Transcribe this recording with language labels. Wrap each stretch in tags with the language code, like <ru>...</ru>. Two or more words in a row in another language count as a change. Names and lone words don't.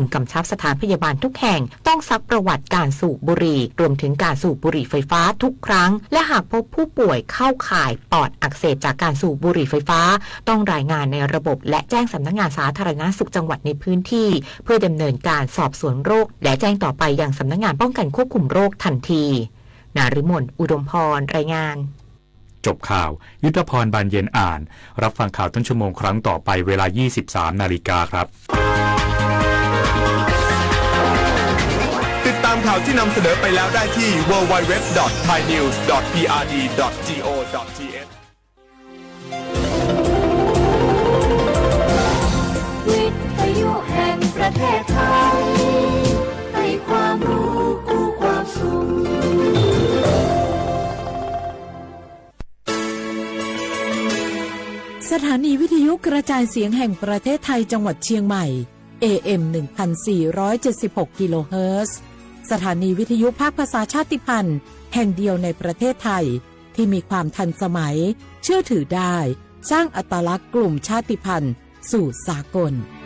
<th>กำชับสถานพยาบาลทุกแห่งต้องซักประวัติการสูบบุหรี่รวมถึงการสูบบุหรี่ไฟฟ้าทุกครั้งและหากพบผู้ป่วยเข้าข่ายปอดอักเสบจากการสูบบุหรี่ไฟฟ้าต้องรายงานในระบบและแจ้งสำนักงานสาธารณสุขจังหวัดในพื้นที่เพื่อดำเนินการสอบสวนโรคและแจ้งต่อไปยังสำนักงานป้องกันควบคุมโรคทันทีนฤมลอุดมพรรายงาน จบข่าวยุทธพรบานเย็นอ่านรับฟังข่าวต้นชั่วโมงครั้งต่อไปเวลา 23:00 น. ครับ ติดตามข่าวที่นำเสนอไปแล้วได้ที่ www.thainews.prd.go.th ประเทศไทยให้ความรู้กู้ความสุข สถานีวิทยุกระจายเสียงแห่งประเทศไทยจังหวัดเชียงใหม่ AM 1476 กิโลเฮิรตซ์สถานีวิทยุภาคภาษาชาติพันธุ์แห่งเดียวในประเทศไทยที่มีความทันสมัยเชื่อถือได้สร้างอัตลักษณ์กลุ่มชาติพันธุ์สู่สากล</th>